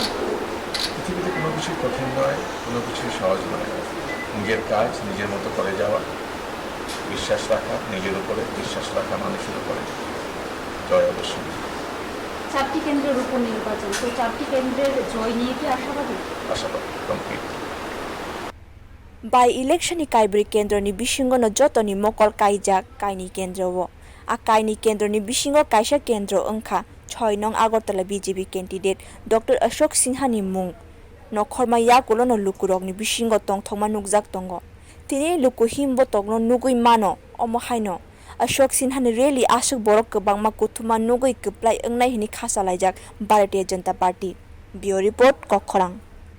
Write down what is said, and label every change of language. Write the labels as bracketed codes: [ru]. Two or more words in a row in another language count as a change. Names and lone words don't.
[bn] পৃথিবীতে কোনো কিছুই কঠিন নয় কোনো কিছুই সহজ নয় নিজের কাজ নিজের মতো করে যাওয়া বিশ্বাস রাখা নিজের উপরে বিশ্বাস রাখা মানুষের উপরে জয় অবশ্যই 4টি কেন্দ্রের উপনির্বাচন তো 4টি কেন্দ্রের জয় নিয়ে কি আশাবাদী কমপ্লিট [trp] By election ni kaibri kendro ni bisingo no joto ni mokol kaijak kaini kendro wo a kaini kendro ni bisingo kaisa kendro ongkha 6 nong agartala BJP candidate Dr. Ashok Sinha ni mung nokhorma yakulo no lukurok ni bisingo tongthokma nukjak tongo tini luku himbo tokno nugui mano omo haino Ashok Sinha ni rally asuk borok kwbangma kuthuma nugui kwplai ongnai hini khasa laijak Bharatiya Janata Party [en] Bureau Report [trp] Kokkhorang